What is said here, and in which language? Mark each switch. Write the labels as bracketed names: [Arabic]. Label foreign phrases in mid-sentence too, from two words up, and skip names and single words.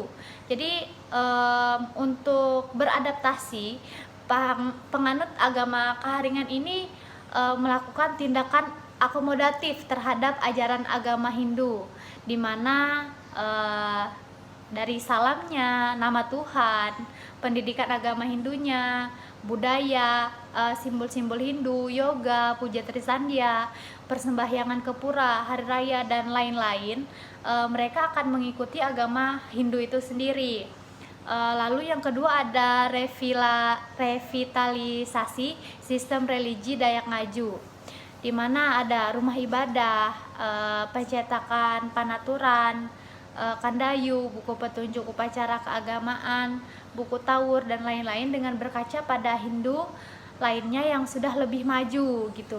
[Indonesian] Jadi untuk beradaptasi, penganut agama keharingan ini melakukan tindakan akomodatif terhadap ajaran agama Hindu, di mana dari salamnya, nama Tuhan, pendidikan agama Hindunya, budaya, simbol-simbol Hindu, yoga, puja trisandya, persembahyangan ke pura, hari raya, dan lain-lain, mereka akan mengikuti agama Hindu itu sendiri. Lalu yang kedua ada revitalisasi sistem religi Dayak Ngaju, di mana ada rumah ibadah, pencetakan Panaturan, Kandayu, buku petunjuk upacara keagamaan, buku Taur dan lain-lain dengan berkaca pada Hindu lainnya yang sudah lebih maju gitu.